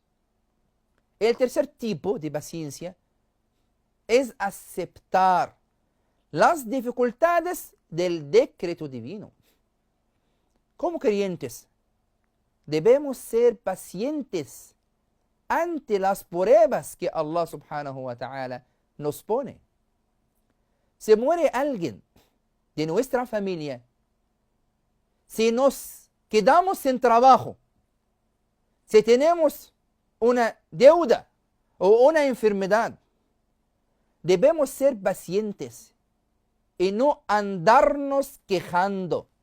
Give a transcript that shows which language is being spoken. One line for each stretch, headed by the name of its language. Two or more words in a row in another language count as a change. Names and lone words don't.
Spanish: El tercer tipo de paciencia es aceptar las dificultades del decreto divino. Como creyentes, debemos ser pacientes ante las pruebas que Allah
Arabic: سبحانه وتعالى
Spanish: nos pone. Si muere alguien de nuestra familia, si nos quedamos sin trabajo, si tenemos una deuda o una enfermedad, debemos ser pacientes y no andarnos quejando.